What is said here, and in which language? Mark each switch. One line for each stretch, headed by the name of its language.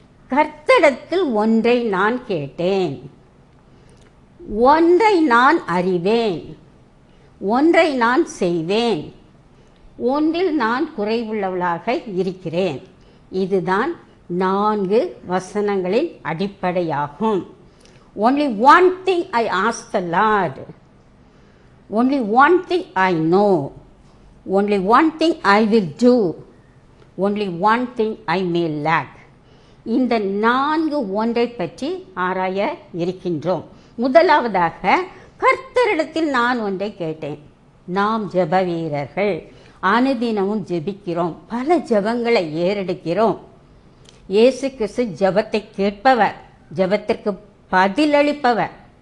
Tamil: கர்த்தரிடத்தில் ஒன்றை நான் கேட்டேன், ஒன்றை நான் அறிவேன், ஒன்றை நான் செய்வேன், ஒன்றில் நான் குறைவுள்ளவளாக இருக்கிறேன். இதுதான் 4 வசனங்களின் அடிப்படையாகும்.
English: Only one thing I ask the Lord, only one thing I know, only one thing I will do, only one thing I may lack.
Tamil: இந்த 4 ஒன்றை பற்றி ஆராய இருக்கின்றோம். முதலாவதாக, கர்த்தரிடத்தில் நான் ஒன்றை கேட்டேன். நாம் ஜெப வீரர்கள், அனுதினமும் ஜெபிக்கிறோம், பல ஜெபங்களை ஏறெடுக்கிறோம். இயேசு கிறிஸ்து ஜெபத்தை கேட்பவர், ஜெபத்திற்கு பதிலளிப்பவர்.